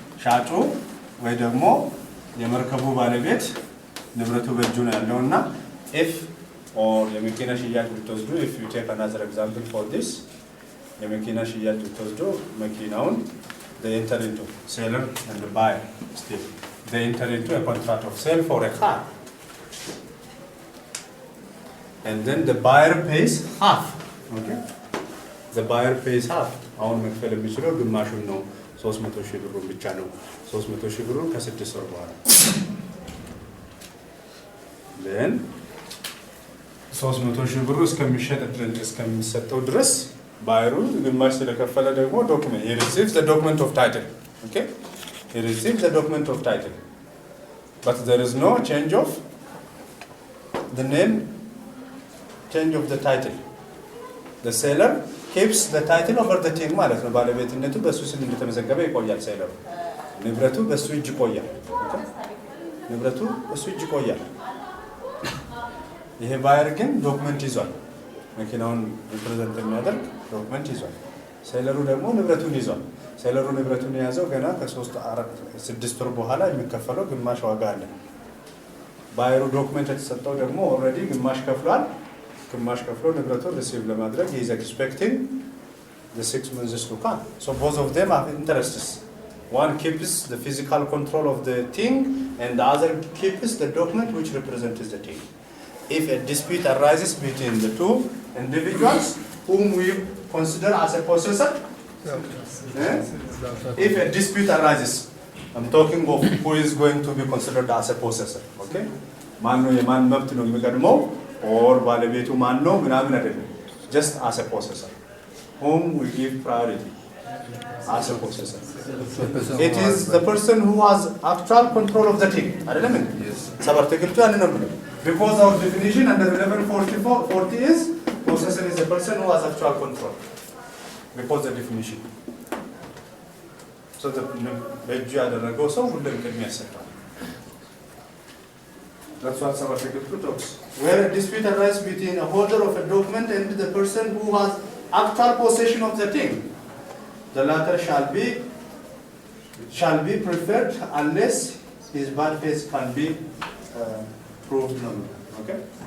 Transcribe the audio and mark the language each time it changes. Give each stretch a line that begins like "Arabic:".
Amharic: ሻጩ ወይ ደግሞ የመርከቡ ባለቤት ንብረቱ በእጁ ነው ያለውና
English: if or
Amharic: የመኪና ሽያጭ ብትወስዱ
English: if you take another example for this
Amharic: የመኪና ሽያጭ ብትወስዱ መኪናውን
English: they enter into seller and the buyer still they enter into a contract of sale for a car and then the buyer pays half. Okay? The buyer pays half.
Amharic: አሁን መክፈል የሚችለው ግማሹን ነው 300,000 ብሩን ብቻ ነው 300,000 ብሩን ከ6 ወር በኋላ then 300,000 ብሩ እስከሚሰጠው ድረስ ባየሩ ግማሽ ስለከፈለ ደግሞ ዶክመንት
English: he receives the document of title. Okay? He receives the document of title. But there is no change of the name, change of the title. The seller keeps the title over the thing
Amharic: ማለት ነው። ባለቤትነቱ በሱ ስም እንደተመዘገበ ይቆያል። ሴለሩ ንብረቱ በሱ እጅ ይቆያል። ንብረቱ በሱ እጅ ይቆያል። ይሄ ባየር ግን ዶክመንት ይዟል። መኪናውን ሪፕሬዘንት የሚያደርግ ዶክመንት ይዟል። ሴለሩ ደግሞ ንብረቱን ይዟል። ሴለሩ ንብረቱን የያዘው ገና ከ3 4 6 ወር በኋላ የሚከፈለው ግማሽ ዋጋ አለ። ባየሩ ዶክመንት የተሰጠው ደግሞ ኦልሬዲ ግማሽ ከፍሏል። ግማሽ ከፍሎ ንብረቱን ሪሲቭ ለማድረግ
English: he is expecting the 6 months to come. So both of them have interests. One keeps the physical control of the thing and the other keeps the document which represents the thing. If a dispute arises between the two individuals whom we consider as a possessor, if a dispute arises, I'm talking of who is going to be considered as a possessor. Okay?
Amharic: ማን ነው የማን መብት ነው የሚቀድመው or ባለቤቱ ማን ነው ምናምን አይደለም.
English: Just as a possessor. Whom we give priority as a possessor. It is the person who has actual control of the thing.
Amharic: አይደለም እንዴ? ሰባርተግልቱ ያንን ነው ብለው.
English: Because our definition under 1140 is possessor is a person who has actual control. Because the definition.
Amharic: So the በእጁ ያደረገው ሰው ሁሉም ቅድሚያ ይሰጣል.
English: That's what our article talks. Where a dispute arises between a holder of a document and the person who has actual possession of the thing, the latter shall be preferred unless his bad faith can be proved. Okay?